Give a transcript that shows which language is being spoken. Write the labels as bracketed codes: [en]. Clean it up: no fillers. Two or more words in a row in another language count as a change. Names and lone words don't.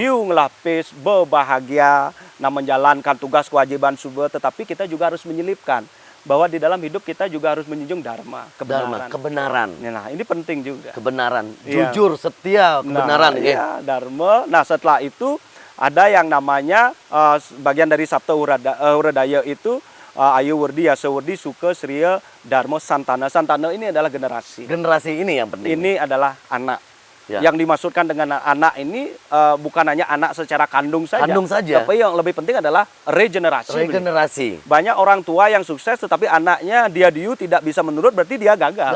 [ban] Liu ngelapis, [id] berbahagia, nah menjalankan tugas kewajiban subah, tetapi kita juga harus menyelipkan bahwa di dalam hidup kita juga harus menjunjung dharma, Dharma, kebenaran. kebenaran. Nah, ini penting juga. Kebenaran. Iya. Jujur, setia, kebenaran. Nah, oke. iya, dharma. Nah, setelah itu ada yang namanya bagian dari Sabta Huradaya itu Ayu Werdi, Yasa Werdi, Suke, Sriya, Dharma, Santana. Santana ini adalah generasi. Generasi ini yang penting. Ini adalah anak. Ya. Yang dimaksudkan dengan anak ini bukan hanya anak secara kandung saja. Kandung saja. Tapi yang lebih penting adalah regenerasi. Regenerasi. Banyak orang tua yang sukses tetapi anaknya dia tidak bisa menurut, berarti dia gagal.